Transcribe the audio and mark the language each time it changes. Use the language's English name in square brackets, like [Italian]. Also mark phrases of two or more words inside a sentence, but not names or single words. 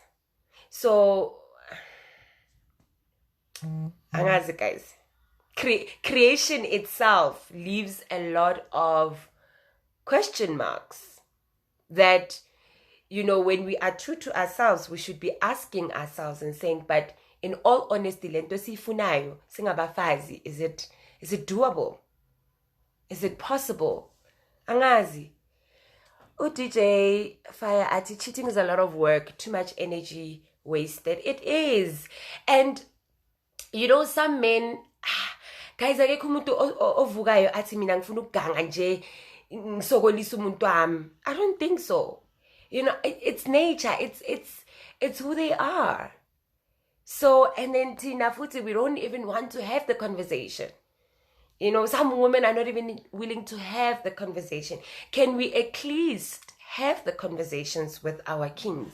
[English] So, guys, creation itself leaves a lot of question marks that, you know, when we are true to ourselves, we should be asking ourselves and saying, but in all honesty, [Zulu] lento sifunayo singabafazi, [English] is it doable? Is it possible? Angazi. DJ Fire Ati, cheating is a lot of work, too much energy wasted. It is. And you know, some men, guys, [Zulu] akekho umuntu ovukayo athi mina ngifuna ukuganga nje ngisokolisa umuntu wami. [English] I don't think so. You know, it's nature. It's who they are. So, and then Tina Futi, we don't even want to have the conversation. You know, some women are not even willing to have the conversation. Can we at least have the conversations with our kings?